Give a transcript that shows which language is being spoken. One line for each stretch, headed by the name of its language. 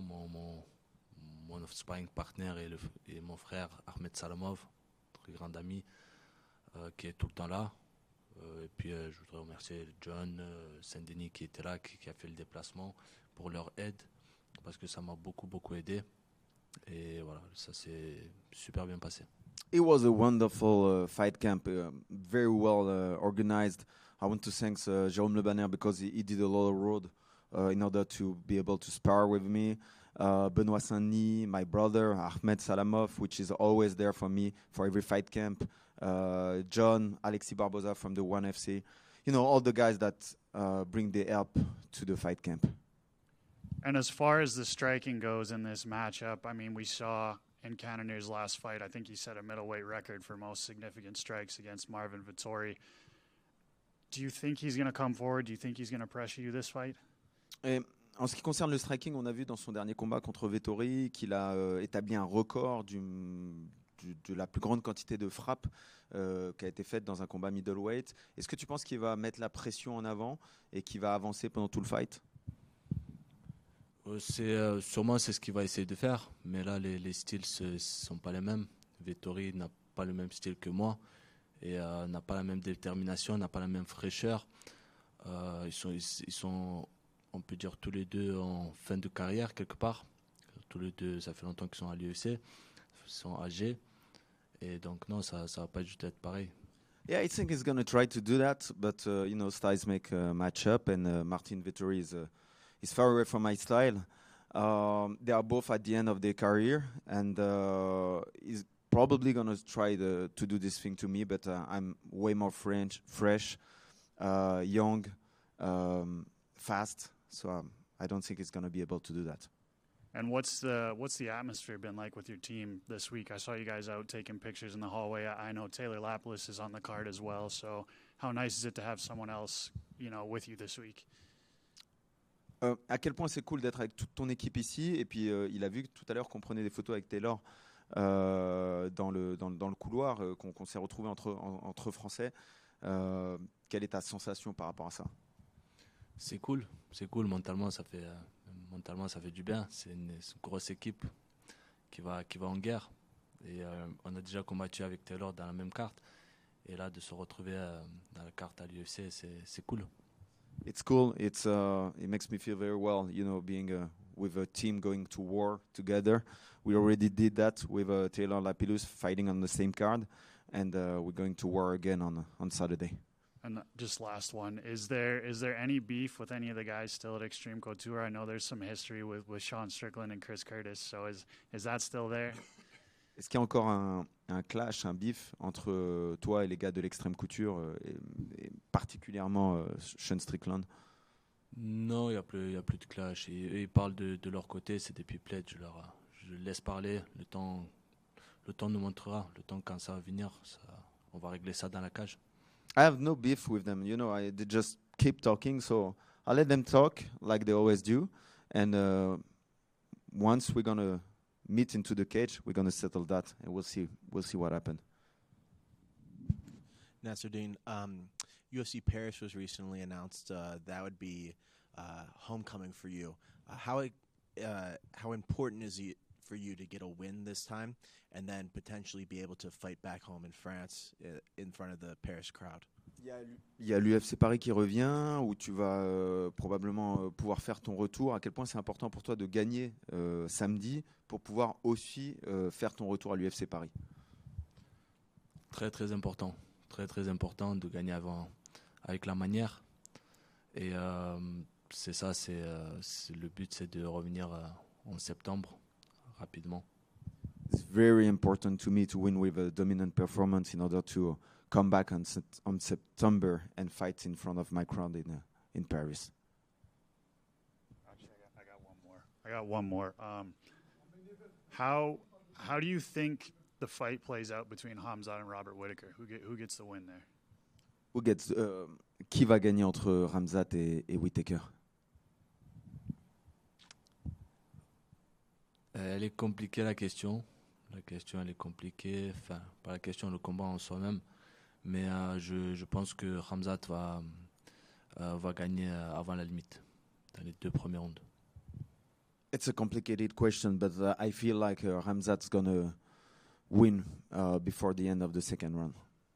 French: Mon sparring partner et mon frère Ahmed Salamov, très grand ami, qui est tout le temps là. Et puis je voudrais remercier John Saint-Denis qui était là, qui a fait le déplacement pour leur aide, parce que ça m'a beaucoup aidé. Et voilà, ça s'est super bien passé.
English: It was a wonderful fight camp, very well organized. I want to thank Jérôme Le Banner because he did a lot of road in order to be able to spar with me. Benoît Saint-Denis, my brother, Ahmed Salamov, which is always there for me for every fight camp. John, Alexis Barboza from the ONE FC. You know, all the guys that bring the help to the fight camp. And as far as the striking goes in this matchup, I mean, we saw in Cannonier's last fight, I think he set a middleweight record for most significant strikes against Marvin Vettori. Do you think he's going to come forward? Do you think he's going to pressure you this fight?
French: Et en ce qui concerne le striking, on a vu dans son dernier combat contre Vettori qu'il a établi un record de la plus grande quantité de frappes qui a été faite dans un combat middleweight. Est-ce que tu penses qu'il va mettre la pression en avant et qu'il va avancer pendant tout le fight? Sûrement c'est ce qu'il va essayer de faire, mais là les styles ne sont pas les mêmes. Vettori n'a pas le même style que moi et n'a pas la même détermination, n'a pas la même fraîcheur. Ils sont, on peut dire, tous les deux en fin de carrière quelque part. Tous les deux, ça fait longtemps qu'ils sont à l'UFC, ils sont âgés, et donc non, ça va pas juste être pareil.
English: Yeah, I think he's going to try to do that, but you know, styles make a match up, and Martin Vettori is far away from my style. They are both at the end of their career, and he's probably going to try to do this thing to me, but I'm way more fresh, young, fast, so I don't think he's going to be able to do that. And what's the atmosphere been like with your team this week? I saw you guys out taking pictures in the hallway. I know Taylor Laplis is on the card as well, so how nice is it to have someone else, you know, with you this week?
French: À quel point c'est cool d'être avec toute ton équipe ici, et puis il a vu tout à l'heure qu'on prenait des photos avec Taylor dans le couloir, qu'on s'est retrouvé entre Français. Quelle est ta sensation par rapport à ça? C'est cool, mentalement ça fait du bien. C'est une grosse équipe qui va en guerre, et on a déjà combattu avec Taylor dans la même carte, et là de se retrouver dans la carte à l'UFC, c'est cool.
English: It's cool. It makes me feel very well, you know, being with a team going to war together. We already did that with Taylor Lapillus fighting on the same card, and we're going to war again on Saturday. And just last one, is there any beef with any of the guys still at Extreme Couture? I know there's some history with Sean Strickland and Chris Curtis, so is that still there?
French: Est-ce qu'il y a encore un clash, un beef entre toi et les gars de l'Extrême Couture, et particulièrement Sean Strickland? Non, il y a plus de clash. Ils parlent de leur côté, c'est des pipelettes. Je laisse parler. Le temps nous montrera. Le temps, quand ça va venir, on va régler ça dans la cage.
English: I have no beef with them. You know, they just keep talking, so I'll let them talk like they always do. And once we're gonna meet into the cage, we're gonna settle that, and we'll see what happens. Nassourdine, UFC Paris was recently announced. That would be homecoming for you. How important is it for you to get a win this time, and then potentially be able to fight back home in France in front of the Paris crowd?
French: Il y a l'UFC Paris qui revient, où tu vas probablement pouvoir faire ton retour. À quel point c'est important pour toi de gagner samedi pour pouvoir aussi faire ton retour à l'UFC Paris? Très important. Très important de gagner avec la manière. Et c'est ça, le but, c'est de revenir en septembre rapidement.
English: It's very important to me to win with a dominant performance in order to come back on September and fight in front of my crowd in Paris. Actually, I got one more. How do you think the fight plays out between Hamzat and Robert Whittaker? Who gets the win there?
French: Qui va gagner entre Hamzat et Whittaker? Elle est compliquée la question. La question elle est compliquée. Enfin, pas la question, le combat en soi-même. Mais je pense que Khamzat va gagner avant la limite, dans les 2 premières rounds.
English: It's a complicated question, but I feel like Khamzat's gonna win before the end of the second round.